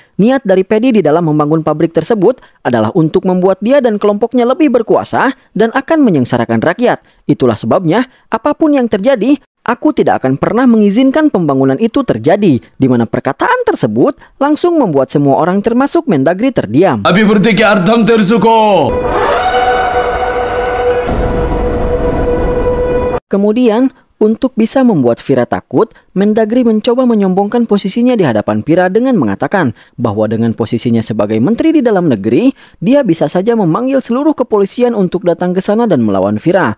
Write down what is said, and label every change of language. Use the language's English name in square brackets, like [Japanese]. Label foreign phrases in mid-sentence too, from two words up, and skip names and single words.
[Indonesian] Niat dari Pedi di dalam membangun pabrik tersebut adalah untuk membuat dia dan kelompoknya lebih berkuasa dan akan menyengsarakan rakyat. Itulah sebabnya, apapun yang terjadi, aku tidak akan pernah mengizinkan pembangunan itu terjadi." Di mana perkataan tersebut langsung membuat semua orang termasuk Mendagri terdiam. [Telugu] అభివృద్ధికి అర్థం తెలుసుకో. [Indonesian] Kemudian, untuk bisa membuat Vira takut, Mendagri mencoba menyombongkan posisinya di hadapan Vira dengan mengatakan bahwa dengan posisinya sebagai menteri di dalam negeri, dia bisa saja memanggil seluruh kepolisian untuk datang ke sana dan melawan Vira.